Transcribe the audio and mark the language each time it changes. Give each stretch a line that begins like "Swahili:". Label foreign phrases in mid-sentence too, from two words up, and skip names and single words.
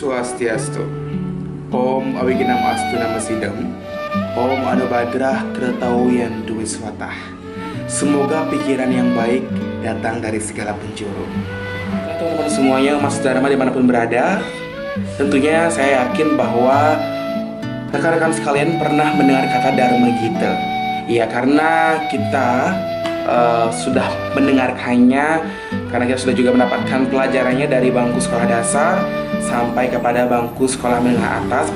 Sanskrit: Swastiastu. Om Awiginam Astu Nama Sidam. Om Anubadrah Kretawian Dwi Swatah.
Indonesian: Semoga pikiran yang baik datang dari segala penjuru. Teman-teman semuanya, Mas Dharma dimanapun berada, tentunya saya yakin bahwa rekan-rekan sekalian pernah mendengar kata Dharma Gita. Ya, karena kita sudah mendengarkannya, karena kita sudah juga mendapatkan pelajarannya dari bangku sekolah dasar sampai kepada bangku sekolah menengah atas.